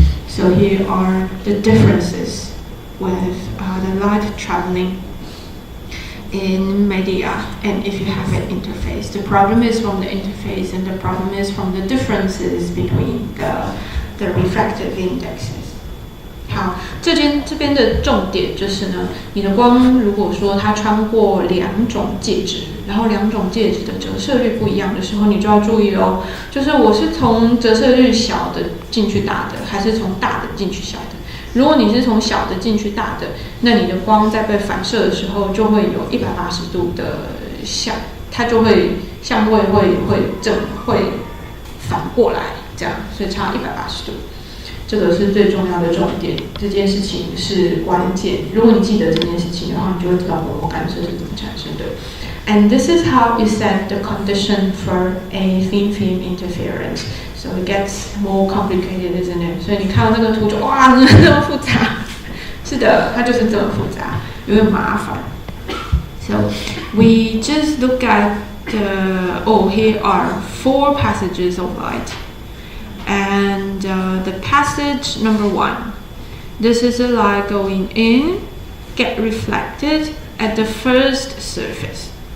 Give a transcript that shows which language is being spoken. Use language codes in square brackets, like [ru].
[en] So here are the differences with the light traveling in media and if you have an interface. The problem is from the interface, and the problem is from the differences between the refractive indexes. [zh] 好，这边的重点就是呢，你的光如果说它穿过两种介质，然后两种介质的折射率不一样的时候，你就要注意哦，就是我是从折射率小的进去大的，还是从大的进去小的？如果你是从小的进去大的，那你的光在被反射的时候就会有180度的它就会相位会反过来这样，所以差180度。这个是最重要的重点，这件事情是关键。如果你记得这件事情的话，你就会知道虹膜干涉是怎么产生的。 [en] And this is how you set the condition for a thin film interference. So it gets more complicated, isn't it? [zh] 所以你看到这个图就哇，怎么这么复杂？是的，它就是这么复杂，有点麻烦。 [en] So we just look at here are 4 passages of light. And the passage number 1, this is a light going in, get reflected at the first surface.